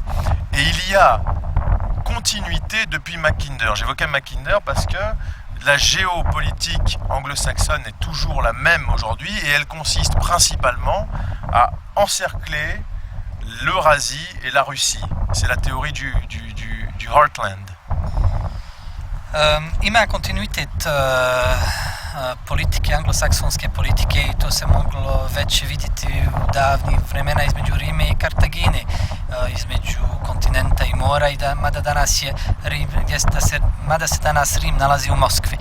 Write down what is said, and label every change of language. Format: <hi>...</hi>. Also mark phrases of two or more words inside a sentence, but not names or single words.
<fr>Et il y a continuité depuis Mackinder. J'évoquais Mackinder parce que la géopolitique anglo-saxonne est toujours la même aujourd'hui et elle consiste principalement à encercler l'Eurasie et la Russie. C'est la théorie du Heartland.</fr> <sr>Ima kontinuitet politike, anglosaksonske politike i to se moglo već vidjeti u davnih vremena između Rime i Kartagine, između kontinenta i mora, i mada danas je Rim, mada se danas Rim nalazi u Moskvi.</sr>